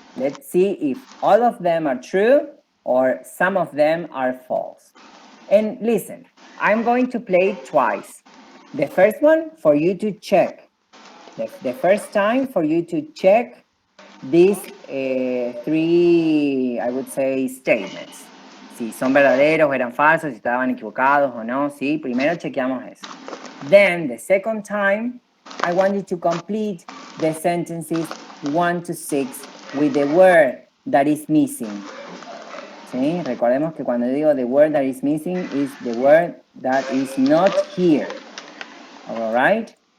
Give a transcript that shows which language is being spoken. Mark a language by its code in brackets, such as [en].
[en] Let's see if all of them are true or some of them are false. And listen, I'm going to play it twice. The first one for you to check. The first time for you to check these 3, I would say, statements. [es] Si son verdaderos o eran falsos, si estaban equivocados o no, ¿sí? Primero chequeamos eso. [en] Then, the second time, I want you to complete the sentences 1 to 6 with the word that is missing. ¿Sí? [es] Recordemos que cuando digo [en] the word that is missing is the word that is not here. All right?